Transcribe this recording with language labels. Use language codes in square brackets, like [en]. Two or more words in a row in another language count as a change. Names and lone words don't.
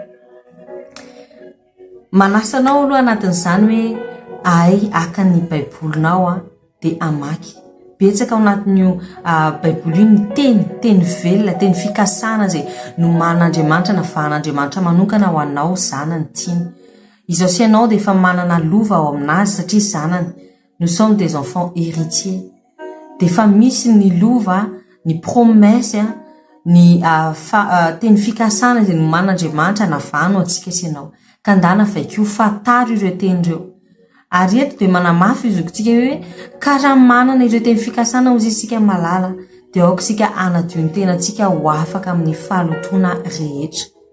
[mg] manasanao aloha anatin'izany hoe ay aka ny baibolinao dia amaky betsaka ao anatin'io baiboly io ny teny velona teny fikasana zay noman'Andriamanitra navahan'Andriamanitra manokana ho anao zanany tiany izao sy ianao dia efa manana lova ao aminazy satria zanany [fr] nous sommes des enfants héritiers [mg] dia efa misy ny lova ny promesse ny teny fikasana zay noman'Andriamanitra navahano antsika sy ianao ka ndana vaikio fataro ireo teny ireo ary eto dia manamafy izokontsika hoe karaha manana ireo teny fikasana ozy isika malala dia aoka isika anadio ny tenantsika ho afaka amin'ny fahalotona rehetra